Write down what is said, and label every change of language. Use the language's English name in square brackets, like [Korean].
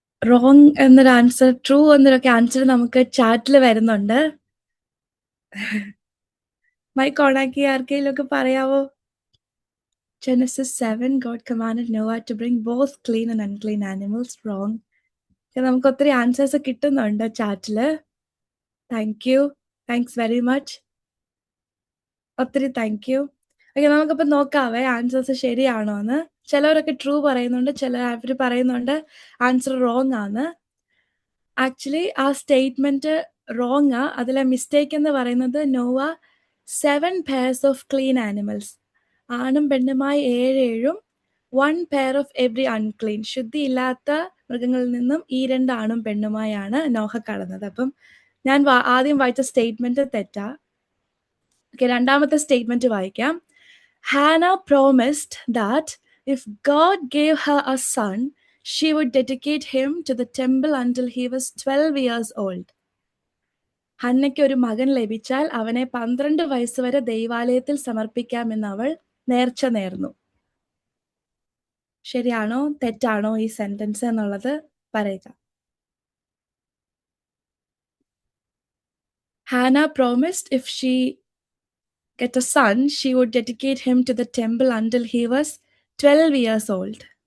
[Malayalam] Wrong എന്നൊരു answer, true എന്നൊക്കെ answer നമുക്ക് ചാറ്റിൽ വരുന്നുണ്ട്. മൈക്ക് ഓണാക്കി ആർക്കെങ്കിലും ഒക്കെ പറയാവോ? [English] Genesis 7, God commanded Noah to bring both clean and unclean animals. [Malayalam] Wrong. നമുക്ക് ഒത്തിരി ആൻസേഴ്സ് കിട്ടുന്നുണ്ട് ചാറ്റില്. Thank you. [English] Thanks very much. [Malayalam] ഒത്തിരി താങ്ക് യു. ഓക്കെ, നമുക്കിപ്പോൾ നോക്കാവേ ആൻസേഴ്സ് ശരിയാണോ എന്ന്. ചിലവരൊക്കെ ട്രൂ പറയുന്നുണ്ട്, അവർ പറയുന്നുണ്ട് ആൻസർ റോങ് ആണ്. ആക്ച്വലി ആ സ്റ്റേറ്റ്മെന്റ് റോങ് ആ. അതിലെ മിസ്റ്റേക്ക് എന്ന് പറയുന്നത് Nova [English] 7 pairs of clean animals, [Malayalam] ആണും പെണ്ണുമായി 7 [English] 1 pair of every unclean, [Malayalam] ശുദ്ധിയില്ലാത്ത മൃഗങ്ങളിൽ നിന്നും ഈ 2 ആണും പെണ്ണുമായാണ് നോഹ കടന്നത്. അപ്പം ഞാൻ ആദ്യം വായിച്ച സ്റ്റേറ്റ്മെന്റ് തെറ്റാ. ഓക്കെ, രണ്ടാമത്തെ സ്റ്റേറ്റ്മെന്റ് വായിക്കാം. [English] Hannah promised that if God gave her a son, she would dedicate him to the temple until he was 12 years old. [Malayalam] ഹന്നയ്ക്ക് ഒരു മകൻ ലഭിച്ചാൽ അവനെ 12 വയസ്സ് വരെ ദൈവാലയത്തിൽ സമർപ്പിക്കാമെന്ന് അവൾ നേർച്ച നേർന്നു. ശരിയാണോ തെറ്റാണോ ഈ സെന്റൻസ് എന്നുള്ളത് പറയുക. [English] Hannah promised if she get a son, she would dedicate him to the temple until he was 12 years old.